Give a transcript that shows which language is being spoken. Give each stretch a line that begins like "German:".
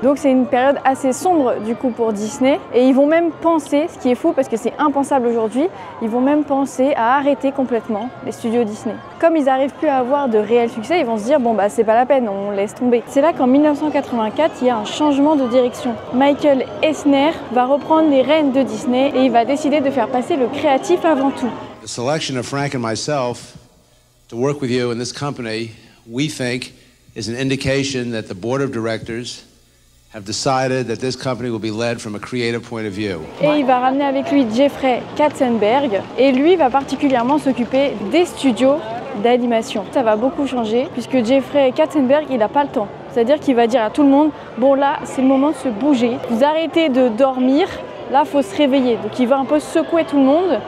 French: Donc c'est une période assez sombre du coup pour Disney. Et ils vont même penser, ce qui est fou parce que c'est impensable aujourd'hui, ils vont même penser à arrêter complètement les studios Disney. Comme ils n'arrivent plus à avoir de réel succès, ils vont se dire bon bah c'est pas la peine, on laisse tomber. C'est là qu'en 1984, il y a un changement de direction. Michael Eisner va reprendre les rênes de Disney et il va décider de faire passer le créatif avant tout.
English: The selection of Frank and myself to work with you in this company, we think, is an indication that the board of directors have decided that this company will be led from a creative point of view.
French: Et il va ramener avec lui Jeffrey Katzenberg et lui va particulièrement s'occuper des studios d'animation. Ça va beaucoup changer puisque Jeffrey Katzenberg, il n'a pas le temps. C'est-à-dire qu'il va dire à tout le monde, bon là, c'est le moment de se bouger. Vous arrêtez de dormir, là, il faut se réveiller. Donc il va un peu secouer tout le monde.